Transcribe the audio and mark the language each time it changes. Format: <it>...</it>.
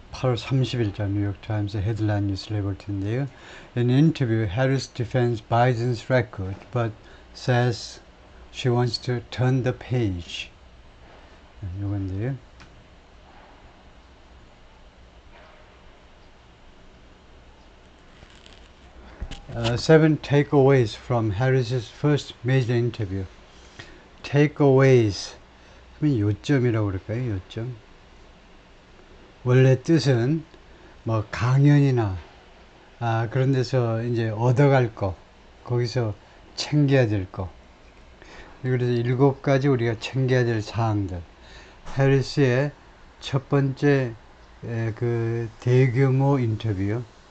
<ko>8월 30일자 뉴욕타임스 헤드라인 뉴스를 해볼 텐데요.</ko> <en>In an interview, Harris defends Biden's record, but says she wants to turn the page.</en> <ko>이건데요.</ko> <en>Seven takeaways from Harris's first major interview.</en> <ko>Takeaways 하면 요점이라고 그럴까요? 요점. 원래 뜻은 뭐 강연이나 그런 데서 이제 얻어갈 거, 거기서 챙겨야 될 거. 그래서 7가지 우리가 챙겨야 될 사항들. 해리스의 첫 번째 그 대규모 인터뷰요.</ko>